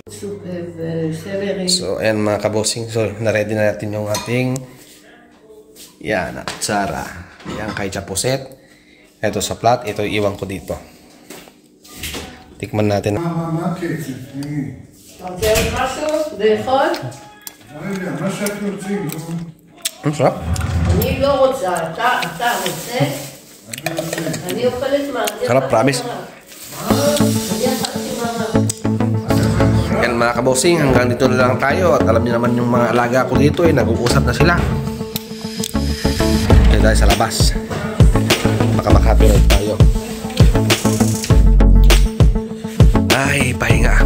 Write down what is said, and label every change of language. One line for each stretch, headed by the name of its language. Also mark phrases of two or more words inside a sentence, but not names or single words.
Filipino: So ayan mga kabosing, so na-ready na natin yung ating yan, atsara. Yan kay Chapuset. Ito sa plat, ito iwan ko dito. Tikman natin. Ang sarap.
Hebrew: אני לא רוצה, אתה רוצה? אני אוכלת מה?
Filipino: Sarap, promise. Yan mga kabosing, hanggang dito na lang tayo. At alam niyo naman yung mga alaga ko dito nag-uusap na sila. Kaya tayo sa labas. Baka makapirad tayo. Ay, pahinga.